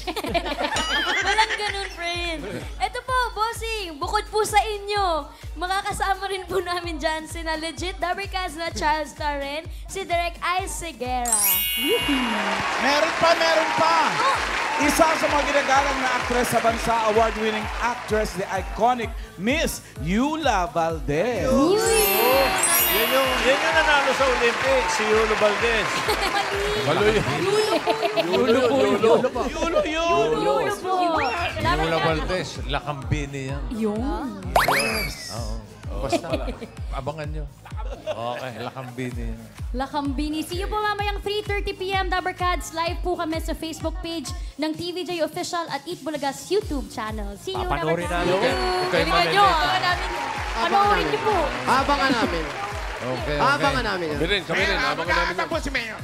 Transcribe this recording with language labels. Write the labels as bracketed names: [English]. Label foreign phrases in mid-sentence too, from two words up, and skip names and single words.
[Filipino] Walang ganun, friend. Ito po, bossing, bukod po sa inyo, makakasama rin po namin dyan si na legit Dabber Cats na [English] child star [Filipino] rin, si Direk Ice Segura. Meron pa! Isa sa mga ginagalang na actress sa bansa, [English] award-winning actress, the iconic Miss Yula Valdez. [Filipino] Yan yung nanalo sa Olympics, si Yulo Valdez. Yulo po. Yulo po. Yula Valdez, Lakambini yan. Yun. Basta, abangan nyo. Okay, Lakambini yan. Lakambini. [English] See you [Filipino] po mamayang 3:30 p.m. Dabber Cats. Live po kami sa Facebook page ng TVJ Official at Eat Bulaga's YouTube channel. [English] See you, [Filipino] Dabber Papanoorin Cats. namin. Okay, Abangan niyo po. Abangan namin. Okay. Abangan namin yan. Kami rin. Abangan namin yan. po si Mayor.